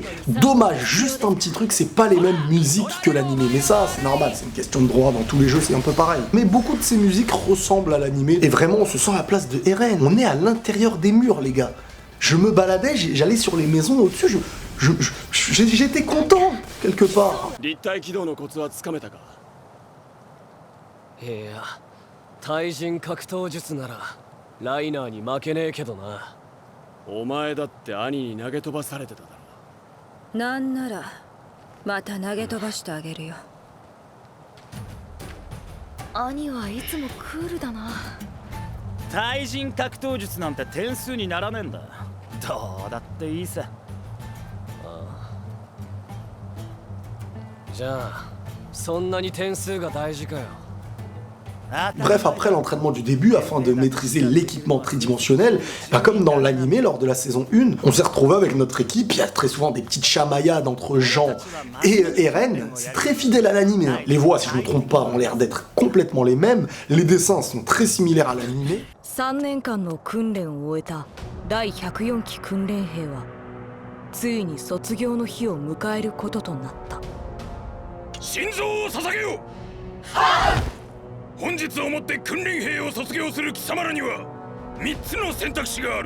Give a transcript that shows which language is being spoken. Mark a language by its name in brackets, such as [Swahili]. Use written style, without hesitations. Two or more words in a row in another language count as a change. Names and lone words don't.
[French] Dommage, juste un petit truc, c'est pas les mêmes musiques que l'animé, mais ça c'est normal, c'est une question de droit, dans tous les jeux c'est un peu pareil. Mais beaucoup de ces musiques ressemblent à l'animé, et vraiment on se sent à la place de Eren, on est à l'intérieur des murs les gars. Je me baladais, j'allais sur les maisons au-dessus, j'étais content, quelque part. [Japanese] いや、対人格闘術ならライナーに負けねえけどな。お前だって兄に投げ飛ばされてただろ。なんならまた投げ飛ばしてあげるよ。兄はいつもクールだな。対人格闘術なんて点数にならねえんだ。どうだっていいさ。じゃあ、そんなに点数が大事かよ。 [French] Bref, après l'entraînement du début, afin de maîtriser l'équipement tridimensionnel, bah comme dans l'animé lors de la saison 1, on s'est retrouvé avec notre équipe, il y a très souvent des petites chamaillades entre Jean et Eren, c'est très fidèle à l'animé. Hein. Les voix, si je ne me trompe pas, ont l'air d'être complètement les mêmes, les dessins sont très similaires à l'animé. [Japanese] 3 年間の訓練を終えた第104期訓練兵はついに卒業の日を迎えることとなった。心臓を捧げよう。本日をもって訓練兵を卒業する貴様らには3つの選択肢がある。